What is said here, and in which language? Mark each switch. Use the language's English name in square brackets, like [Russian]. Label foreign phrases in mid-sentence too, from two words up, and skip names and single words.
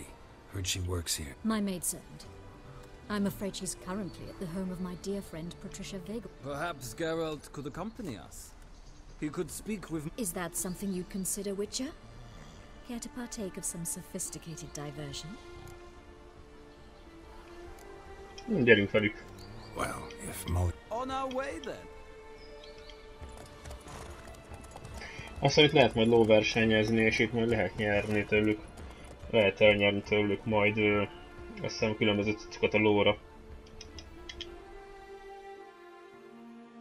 [English] Heard she works here. My maidservant. I'm afraid she's currently at the home of my dear friend Patricia Vega. Perhaps Geralt could accompany us. He could speak with... Is that something you'd consider, Witcher? Care to partake of some sophisticated diversion? [Hungarian] Gyerünk velük. [English] Well, if Molly... On our way, then. [Hungarian] Aztán itt lehet majd lóversenyezni, és itt majd lehet nyerni tőlük. Lehet elnyerni tőlük majd azt hiszem különböző cuccokat a lóra.